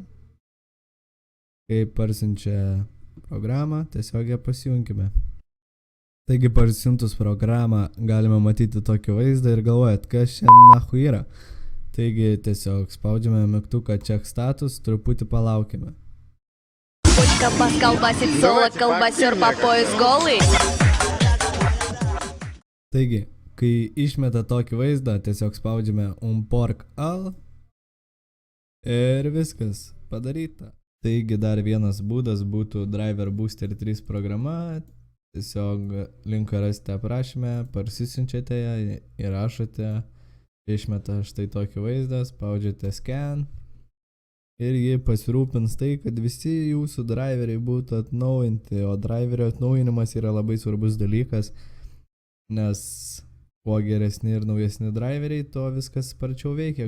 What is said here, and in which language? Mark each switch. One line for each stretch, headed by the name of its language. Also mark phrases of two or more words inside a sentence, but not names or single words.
Lithuanian: Kai parsiunčia programą, tiesiog ją pasijungime. Taigi parsiuntus programą galime matyti tokį vaizdą ir galvojat, kas čia nahu yra. Taigi tiesiog spaudžiame mygtuką Check Status, truputį palaukime.
Russian: Почка колбасит соло, колбасер по пояс голый.
Lithuanian: Taigi, kai išmeta tokį vaizdą, tiesiog spaudžiame Unpork All ir viskas padaryta. Taigi dar vienas būdas būtų Driver Booster 3 programa. Tiesiog linką rasite aprašyme, parsisiunčiate ją, įrašote, išmeta štai tokį vaizdą, spaudžiate Scan ir jį pasirūpins tai, kad visi jūsų driveriai būtų atnaujinti, o driverio atnaujinimas yra labai svarbus dalykas, nes kuo geresni ir naujesni driveriai, to viskas sparčiau veikia.